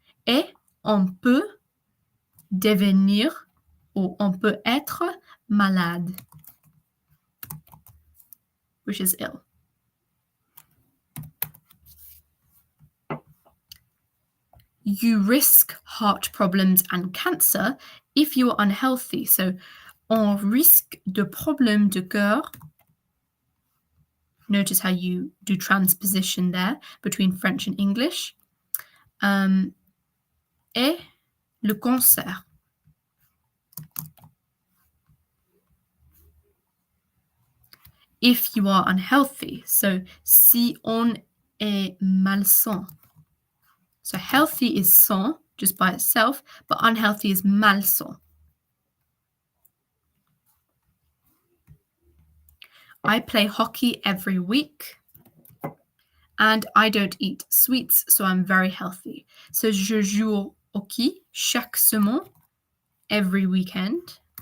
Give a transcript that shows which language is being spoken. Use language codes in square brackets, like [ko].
[fr] Et on peut devenir ou on peut être malade, [en] which is ill. You risk heart problems and cancer if you are unhealthy. [fr] So, on risque de problèmes de cœur. [en] Notice how you do transposition there between French and English. [fr] Et le cancer. [en] If you are unhealthy. So, [fr] si on est malsain. [en] So, healthy is sain, just by itself, but unhealthy is malsain. I play hockey every week. And I don't eat sweets, so I'm very healthy. [fr] So, je joue au hockey chaque semaine, [en] every weekend.